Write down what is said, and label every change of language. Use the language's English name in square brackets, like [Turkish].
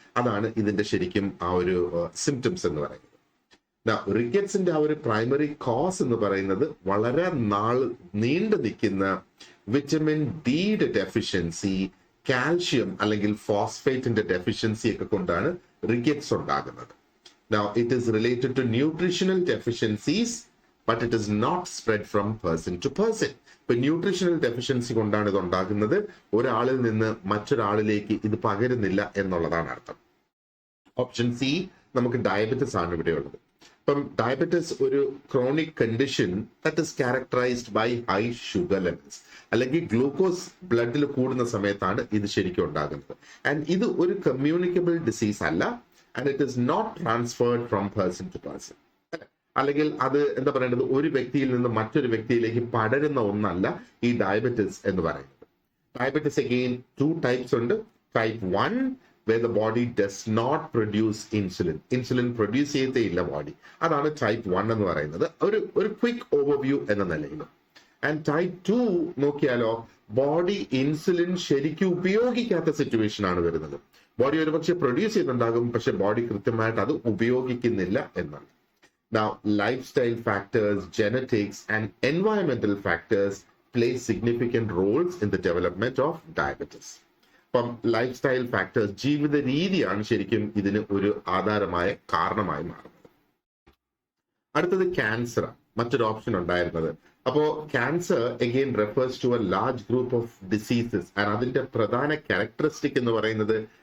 [Malayalam] അതാണ് ഇതിന്റെ ശരിക്കും ആ ഒരു സിംറ്റംസ് എന്ന് പറയുന്നത്. റിക്കറ്റ്സിന്റെ ആ ഒരു പ്രൈമറി കോസ് എന്ന് പറയുന്നത് വളരെ നീണ്ടു നിൽക്കുന്ന വിറ്റമിൻ ഡിയുടെ ഡെഫിഷ്യൻസി, കാൽഷ്യം അല്ലെങ്കിൽ ഫോസ്ഫേറ്റിന്റെ ഡെഫിഷ്യൻസി ഒക്കെ കൊണ്ടാണ് റിക്കറ്റ്സ് ഉണ്ടാകുന്നത്. [English] Now, it is related to nutritional deficiencies, but it is not spread from person to person. [Malayalam] ഇപ്പൊ ന്യൂട്രീഷണൽ ഡെഫിഷ്യൻസി കൊണ്ടാണ് ഇത് ഉണ്ടാകുന്നത്. ഒരാളിൽ നിന്ന് മറ്റൊരാളിലേക്ക് ഇത് പകരുന്നില്ല എന്നുള്ളതാണ് അർത്ഥം. ഓപ്ഷൻ സി നമുക്ക് ഡയബറ്റിസ് ആണ് ഇവിടെയുള്ളത്. ഇപ്പം ഡയബറ്റിസ് ഒരു chronic condition [English] that is characterized by high sugar levels, [Malayalam] അല്ലെങ്കിൽ ഗ്ലൂക്കോസ് ബ്ലഡിൽ കൂടുന്ന സമയത്താണ് ഇത് ശരിക്കും ഉണ്ടാകുന്നത്. [English] and [Malayalam] ഇത് ഒരു കമ്മ്യൂണിക്കബിൾ ഡിസീസ് അല്ല, [English] and it is not transferred from person to person. [Malayalam] അല്ലെങ്കിൽ അത് എന്താ പറയേണ്ടത്, ഒരു വ്യക്തിയിൽ നിന്ന് മറ്റൊരു വ്യക്തിയിലേക്ക് പടരുന്ന ഒന്നല്ല ഈ ഡയബറ്റിസ് എന്ന് പറയുന്നത്. ഡയബറ്റിസ് അഗെയിൻ 2 ടൈപ്സ് ഉണ്ട്. Type 1 [English] where the body does not produce insulin. [Malayalam] Insulin produce ചെയ്തേയില്ല body. അതാണ് ടൈപ്പ് 1 എന്ന് പറയുന്നത്, ഒരു ക്വിക്ക് ഓവർവ്യൂ എന്ന നിലയിൽ. ആൻഡ് ടൈപ്പ് 2 നോക്കിയാലോ, ബോഡി ഇൻസുലിൻ ശരിക്കും ഉപയോഗിക്കാത്ത സിറ്റുവേഷൻ ആണ് വരുന്നത്. ബോഡി ഒരുപക്ഷെ പ്രൊഡ്യൂസ് ചെയ്യുന്നുണ്ടാകും, പക്ഷെ ബോഡി കൃത്യമായിട്ട് അത് ഉപയോഗിക്കുന്നില്ല എന്നാണ്. [English] Now, lifestyle factors, genetics and environmental factors play significant roles in the development of diabetes. [Malayalam] അപ്പം ലൈഫ് ഫാക്ടേഴ്സ്, ജീവിത രീതിയാണ് ശരിക്കും ഇതിന് ഒരു ആധാരമായ കാരണമായി മാറുന്നത്. അടുത്തത് ക്യാൻസർ, മറ്റൊരു ഓപ്ഷൻ ഉണ്ടായിരുന്നത്. അപ്പോ [English] Cancer again refers to a large group of diseases. [Malayalam] അതിന്റെ പ്രധാന ക്യാരക്ടറിസ്റ്റിക് എന്ന് പറയുന്നത്